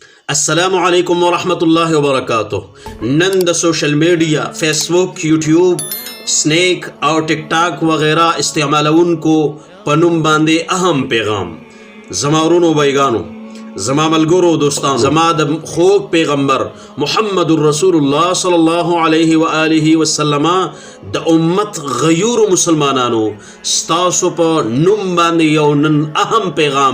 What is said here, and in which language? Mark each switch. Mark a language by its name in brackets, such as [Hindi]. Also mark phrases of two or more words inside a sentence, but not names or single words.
[Arabic] السلام علیکم ورحمۃ اللہ وبرکاتہ. [Pashto] نن د [English] social media [Pashto] فیس بک، یوٹیوب، سنیک اور ٹک ٹاک وغیرہ استعمالونکو پنم باندے اہم پیغام. زما ورونو بیگانو، زما ملګرو دوستان، زما د خوږ پیغمبر محمد رسول الله [Arabic] صلی الله علیه و آله وسلم [Pashto] د امت غیور مسلمانانو ستاسو په نوم باندې یو نن اهم پیغام.